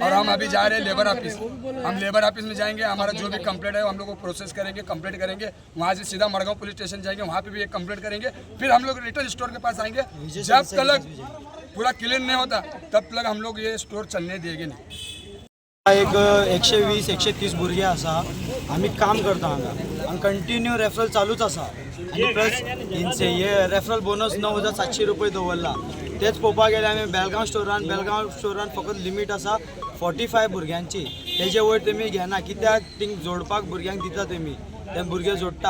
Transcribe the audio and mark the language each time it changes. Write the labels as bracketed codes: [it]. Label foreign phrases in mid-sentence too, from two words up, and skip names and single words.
[hi] और हम अभी जा रहे हैं [en] labour office, [hi] हम [en] labour office [hi] में जाएंगे, हमारा जो भी कंप्लेंट है हम लोग को प्रोसेस करेंगे, कंप्लेंट करेंगे। वहाँ से सीधा मड़गांव [en] police station [hi] जाएंगे, वहाँ पे भी एक कंप्लेंट करेंगे, फिर हम लोग [en] retail store [hi] के पास आएंगे। जब तक पूरा क्लीन नहीं होता तब तक हम लोग ये स्टोर चलने देंगे नहीं। [kok] एक 120-130 भुरगे आसा, आम्ही काम करता हांगा आणि [en] continue referral [kok] चालूच आसा। आणि प्लस हे [en] referral bonus [kok] 9,700 रुपये दवरला। तेच पळोवपाक गेल्यार आमी बेळगांव स्टोरान फकत लिमीट आसा 45 भुरग्यांची, तेजे वयर तुमी घेना, कित्याक थिंग जोडपाक भुरग्यांक दिता तुमी, ते भुरगे जोडटा।